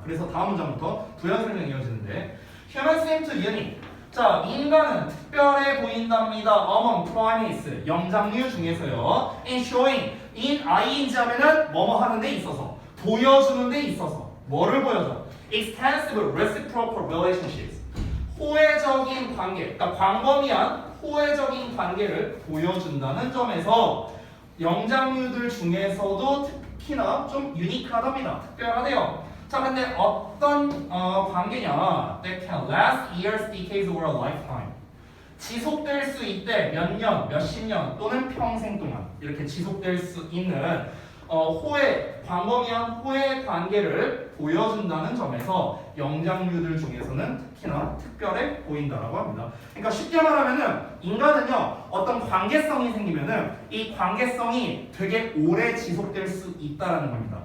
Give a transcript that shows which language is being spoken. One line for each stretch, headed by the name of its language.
Korean: 그래서 다음 문장부터 부연 설명이 이어지는데
English: Humans seem to unique.
Korean: 자, 인간은 특별해 보인답니다.
English: Among primates,
Korean: 영장류 중에서요.
English: In showing,
Korean: in ing 하면은 뭐뭐 하는 데 있어서, 보여주는 데 있어서 뭐를 보여줘?
English: Extensive reciprocal relationships.
Korean: 호혜적인 관계, 그러니까 광범위한 호혜적인 관계를 보여준다는 점에서 영장류들 중에서도 특히나 좀 유니크하답니다. 특별하대요. 자, 근데 어떤 관계냐?
English: That can last years, decades, or a lifetime.
Korean: 지속될 수 있대. 몇 년, 몇십 년 또는 평생 동안 이렇게 지속될 수 있는 광범위한 호혜 관계를 보여준다는 점에서 영장류들 중에서는 특히나 특별해 보인다라고 합니다. 그러니까 쉽게 말하면은 인간은요 어떤 관계성이 생기면은 이 관계성이 되게 오래 지속될 수 있다라는 겁니다.